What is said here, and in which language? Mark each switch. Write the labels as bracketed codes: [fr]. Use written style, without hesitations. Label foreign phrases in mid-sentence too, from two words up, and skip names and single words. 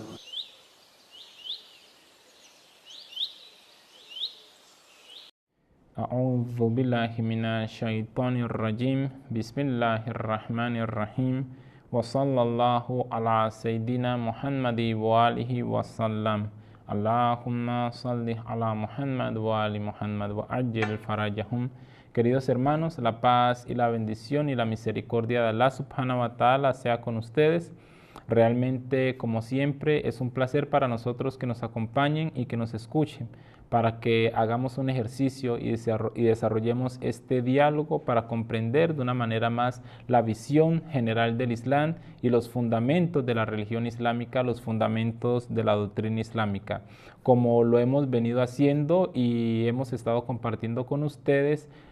[ar] أعوذ بالله من الشيطان الرجيم. بسم الله الرحمن الرحيم. وصلى الله على سيدنا محمد وآله وسلم. اللهم صل على محمد وآل محمد وعجل فرجهم. [es] Queridos hermanos, la paz y la bendición y la misericordia de [ar] الله سبحانه وتعالى [es] sea con ustedes. Realmente, como siempre, es un placer para nosotros que nos acompañen y que nos escuchen, para que hagamos un ejercicio y desarrollemos este diálogo para comprender de una manera más la visión general del Islam y los fundamentos de la religión islámica, los fundamentos de la doctrina islámica, como lo hemos venido haciendo y hemos estado compartiendo con ustedes.